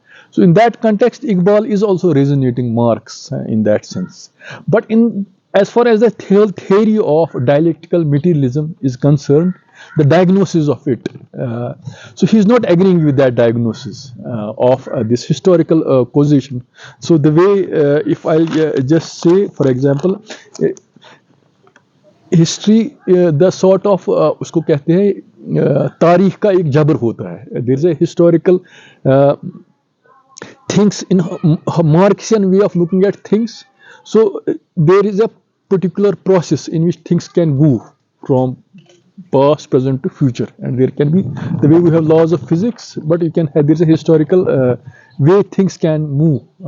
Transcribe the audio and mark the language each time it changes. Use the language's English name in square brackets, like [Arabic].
[English] So in that context, Iqbal is also resonating Marx in that sense. But in as far as the theory of dialectical materialism is concerned, the diagnosis of it. So he's not agreeing with that diagnosis of this historical causation. So the way, if I'll just say, for example, history the sort of [Hindi] उसको कहते हैं तारीख का एक जबर होता है. [English] There is a historical things in Marxian way of looking at things. So there is a particular process in which things can move from past, present to future, and there can be the way we have laws of physics, but you can have there's a historical way things can move.